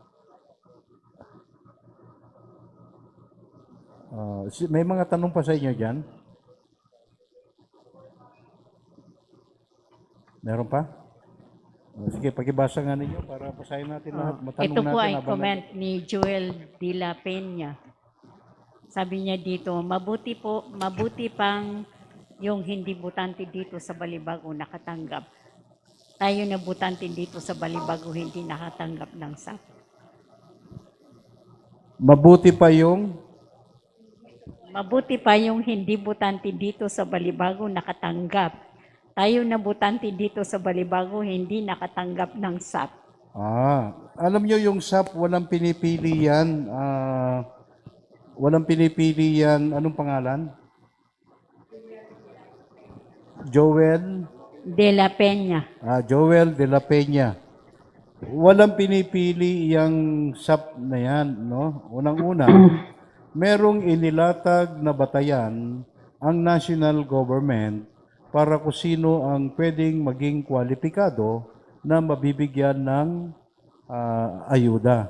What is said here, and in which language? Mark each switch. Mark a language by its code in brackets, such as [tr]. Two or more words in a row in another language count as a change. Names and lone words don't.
[tl] May mga tanong pa sa inyo dyan? Meron pa? Sige, pakibasa nga ninyo para basahin natin lahat. Matanong Ito po natin ay habang comment ni Joel de la Peña. Sabi niya dito, mabuti pang yung hindi butante dito sa Balibago nakatanggap. Tayo na butante dito sa Balibago hindi nakatanggap ng SAP. Mabuti pa yung Mabuti pa yung hindi butante dito sa Balibago nakatanggap. Tayo na butante dito sa Balibago hindi nakatanggap ng SAP. alam nyo yung SAP, walang pinipili yan. Walang pinipili yan. Anong pangalan? Joel? De la Peña. Joel de la Peña. Walang pinipili yung SAP na yan, no? Unang-una, merong inilatag na batayan ang [en] national government [tl] para kung sino ang pwedeng maging kwalipikado na mabibigyan ng ayuda.